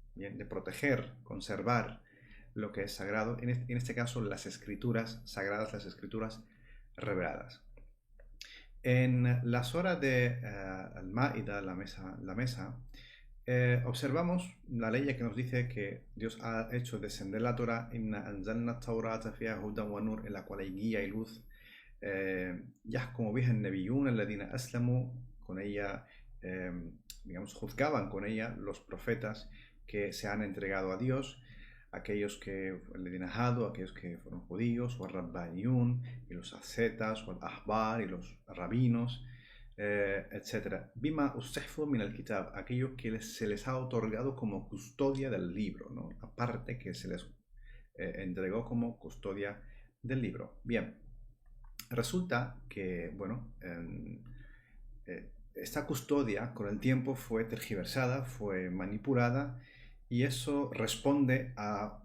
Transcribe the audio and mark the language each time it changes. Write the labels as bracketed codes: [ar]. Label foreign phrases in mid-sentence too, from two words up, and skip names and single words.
[es] De proteger, conservar lo que es sagrado, en este caso las escrituras sagradas, las escrituras reveladas. En las horas de Al-Ma'ida, la mesa, observamos la ley que nos dice que Dios ha hecho descender la Torah, [ar] إنا أنزلنا التوراة فيها هدى ونور, [es] en la cual hay guía y luz. [ar] يحكم بها النبيون الذين أسلموا, [es] con ella, eh, digamos, juzgaban con ella los profetas que se han entregado a Dios, aquellos que aquellos que fueron judíos, o rabbaniyun, y los ascetas, o ahbar, y los rabinos, etc. [ar] بما استحفظوا من الكتاب, [es] aquellos que se les ha otorgado como custodia del libro, ¿no? Aparte que se les entregó como custodia del libro. Bien, resulta que, bueno, esta custodia con el tiempo fue tergiversada, fue manipulada y eso responde a